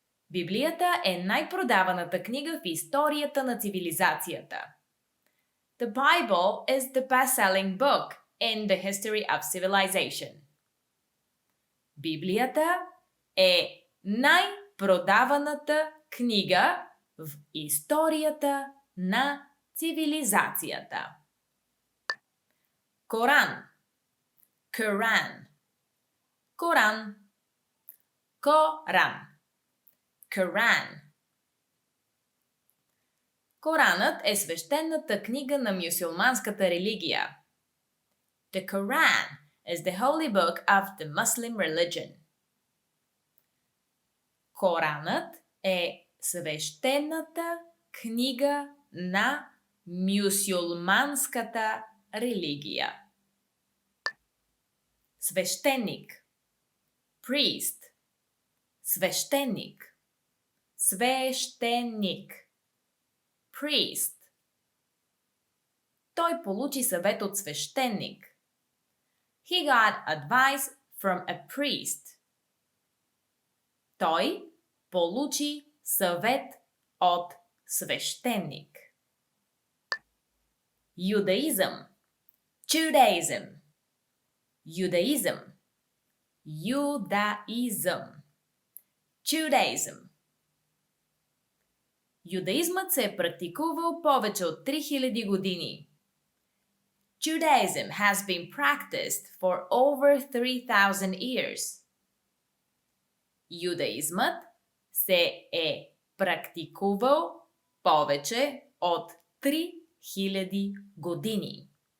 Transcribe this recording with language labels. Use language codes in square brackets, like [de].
[bg] Библията е най-продаваната книга в историята на цивилизацията. [en] The Bible is the best-selling book in the history of civilization. [bg] Библията е най-продаваната книга в историята на цивилизацията. Коран. Коран. Коран. Коран. Коран. Коранът е свещената книга на мюсюлманската религия. [en] The Quran is the holy book of the Muslim religion. [bg] Коранът е свещената книга на мюсюлманската религия. Свещеник. [en] Priest. [bg] Свещеник. Свещеник. [en] Priest. [bg] Той получи съвет от свещеник. [en] He got advice from a priest. [bg] Той получи съвет от свещеник. Юдаизъм. [en] Judaism. [bg] Юдаизъм. Юдаизъм. [en] Judaism. [bg] Юдаизмът се е практикувал повече от 3000 години. [en] Judaism has been practiced for over 3000 years. [bg] Юдаизмът се е практикувал повече от 3000 години.